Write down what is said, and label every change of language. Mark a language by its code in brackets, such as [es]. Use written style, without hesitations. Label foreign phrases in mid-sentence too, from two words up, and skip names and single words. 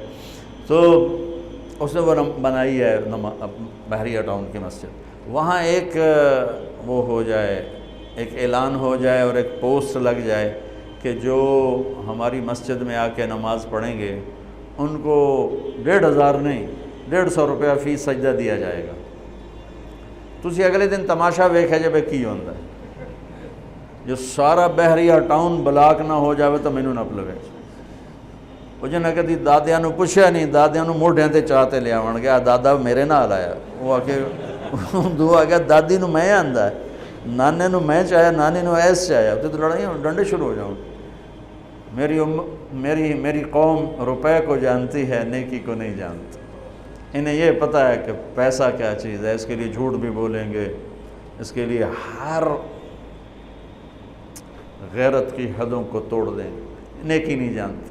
[ur] تو اس نے وہ بنائی ہے بحریہ ٹاؤن کی مسجد، وہاں ایک وہ ہو جائے، ایک اعلان ہو جائے اور ایک پوسٹ لگ جائے کہ جو ہماری مسجد میں آ کے نماز پڑھیں گے ان کو 1500 نہیں 150 روپیہ فی سجدہ دیا جائے گا۔ [pa] تسی اگلے دن تماشا ویکھے جب کی ہوندا ہے، جو سارا بحریہ ٹاؤن بلاک نہ ہو جاوے تو مینوں نہ پلوے۔ وہ جنہیں کدی دادیاں نو پوچھیا نہیں، دادیاں نو موڈیاں تے چاہتے لے آون گیا، دادا میرے نال آیا، وہ آ کے دعا گیا دادی نو میں آندا ہے، نانے نو میں چاہیا، نانی نو ایس چاہیا، تے تو لڑائیاں ڈنڈے شروع ہو جاؤں۔ [ur] میری قوم روپے کو جانتی ہے، نیکی کو نہیں جانتی۔ انہیں یہ پتہ ہے کہ پیسہ کیا چیز ہے، اس کے لیے جھوٹ بھی بولیں گے، اس کے لیے ہر غیرت کی حدوں کو توڑ دیں، نیکی نہیں جانتی۔